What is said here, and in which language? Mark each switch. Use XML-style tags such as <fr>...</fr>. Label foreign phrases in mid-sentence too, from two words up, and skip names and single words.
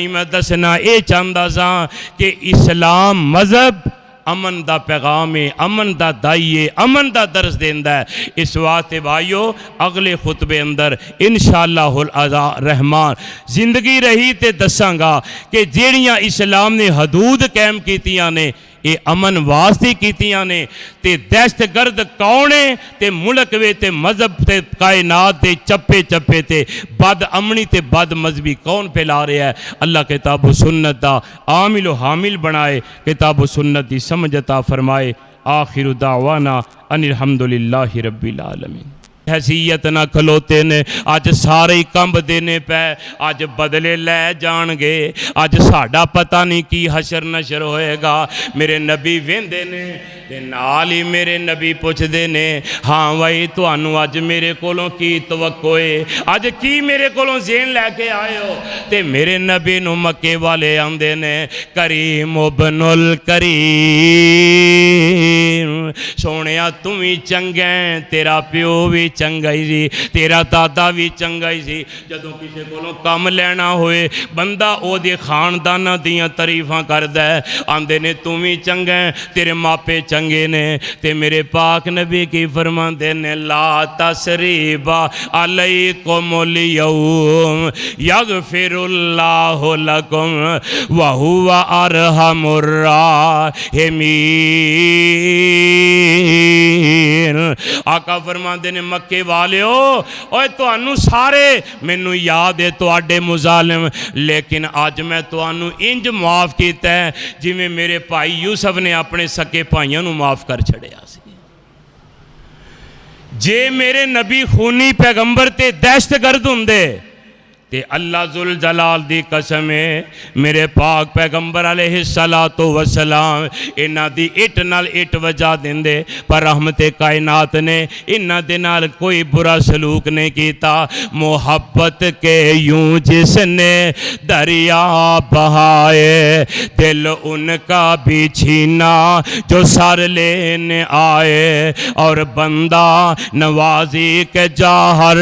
<pa>میں دسنا اے چاہندا سا کہ اسلام مذہب امن دا پیغام ہے امن دا دائی ہے امن دا درس دیندا ہے اس واسطے بھائیو اگلے خطبے اندر</pa> <ar>انشاءاللہ الرحمن</ar> <pa>زندگی رہی تے دساں گا کہ جیڑیاں اسلام نے حدود قائم کیتیاں نے اے امن واسطے کیتیاں نے تے دہشت گرد کونے تے ملک وے تے مذہب تے کائنات تے چپے چپے تے بد امنی تے بد مذہبی کون پھیلا رہا ہے اللہ کتاب و سنت دا عامل و حامل بنائے کتاب و سنت دی سمجھ عطا فرمائے</pa> <ar>آخر دعوانا ان الحمدللہ رب العالمین</ar> <pa>حیثیت نہ کھلوتے نے آج سارے کمب دینے پہ آج بدلے لے جان گے آج ساڈا پتہ نہیں کی حشر نشر ہوئے گا میرے نبی ویندے نے تے نال ہی میرے نبی پوچھدے نے ہاں بھائی تانوں اج میرے کولوں کی توقع ہے اج کی میرے کولوں ذہن لے کے آئے ہو تے میرے نبی نو مکے والے آندے نے</pa> <ar>کریم ابن الکریم</ar> <pa>سونیا تم بھی چنگا ہے تیرا پیو بھی چنگا ہی سی تیرا دادا بھی چنگا ہی سی جدوں کسے کولوں کم لینا ہوئے بندہ او دے خانداناں دیاں تعریفاں کردا ہے آندے نے تم بھی چنگا ہے تیرے ماپے چنگے نے تے میرے پاک نبی کی فرماندے نے</pa> <ar>لا تسریب علیکم اليوم یغفر اللہ لکم وہو ارحم</ar> <pa>الراحمین آقا فرماندے نے مکے والیو اوے تانوں سارے مینوں یاد ہے تواڈے مظالم لیکن آج میں تانوں انج معاف کیتا ہے جی میں میرے بھائی یوسف نے اپنے سکے بھائیاں نوں معاف کر چھڑیا سی جے میرے نبی خونی پیغمبر تے دہشت گرد ہوندے تے اللہ ذوالجلال دی قسم ہے میرے پاک پیغمبر</pa> <ar>علیہ السلام</ar> <pa>انہاں دی اٹ نال اٹ وجہ دیندے پر رحمت کائنات نے انہاں دے نال کوئی برا سلوک نہیں کیتا</pa> <ur>محبت کے یوں جس نے دریا بہائے دل ان کا بھی چھینا جو سر لینے آئے اور بندہ نوازی کے جاہر</ur>